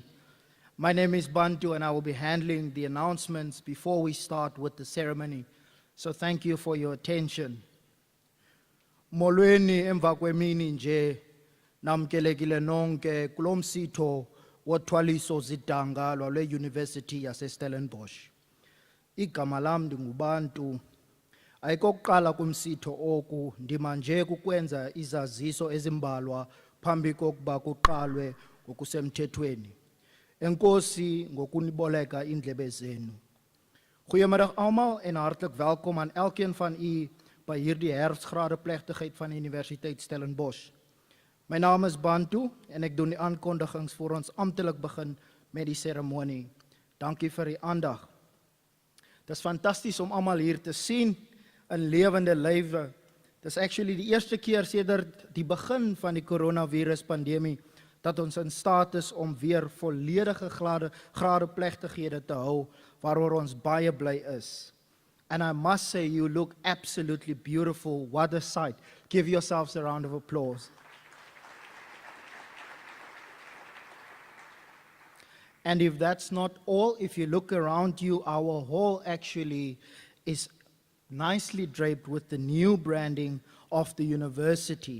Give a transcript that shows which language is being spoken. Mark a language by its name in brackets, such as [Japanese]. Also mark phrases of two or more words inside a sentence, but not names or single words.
[English] My name is Bantu, and I will be handling the announcements before we start with the ceremony. So thank you for your attention. [Xhosa] Molweni emva kwemini nje namkelekile nonke kulo msitho wothwaliso zidanga lwale University yase Stellenbosch. Igama lam ndinguBantu. Ayikokuqala kumsitho oku ndima nje kukwenza izaziso ezimbalwa phambi kokuba kuqalwe ngokusemthethweni. Enkosi ngokuniboleka indlebe zenu. [Afrikaans] Goeiemiddag almal en hartlik welkom aan elkeen van u by hierdie herfstgrade plegtigheid van die Universiteit Stellenbosch. My naam is Bantu en ek doen die aankondigings voor ons amptelik begin met die seremonie. Dankie vir die aandag. Dit is fantasties om almal hier te sien in lewende lywe. Dit is actually die eerste keer sedert die begin van die coronavirus pandemie dat ons in staat is om weer volledige grade plegtighede te hou waaroor ons baie bly is. [English] And I must say, you look absolutely beautiful. What a sight. Give yourselves a round of applause. And if that's not all, if you look around you, our hall actually is nicely draped with the new branding of the university.